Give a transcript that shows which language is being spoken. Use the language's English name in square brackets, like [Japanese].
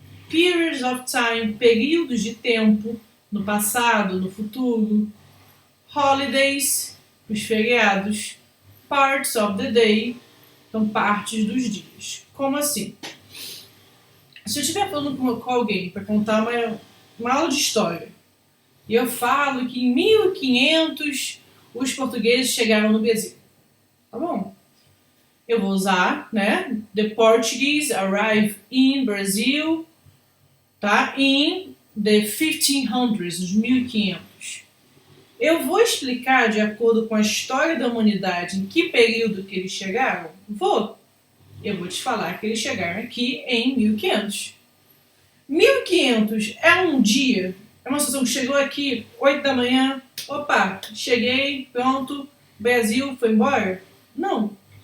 [Portuguese] periods of time, períodos de tempo, no passado, no futuro, holidays, os feriados, parts of the day, então partes dos dias. Como assim? Se eu estiver falando com alguém para contar uma aula de história, e eu falo que em 1500 os portugueses chegaram no Brasil, tá bom? eu vou usar, né? [English] The Portuguese arrived in Brazil, tá? In the 1500s, os 1500. [Portuguese] Eu vou explicar de acordo com a história da humanidade em que período que eles chegaram? Vou. Eu vou te falar que eles chegaram aqui em 1500. 1500 é um dia, é uma situação que chegou aqui 8 da manhã, opa, cheguei, pronto, Brasil foi embora? Não.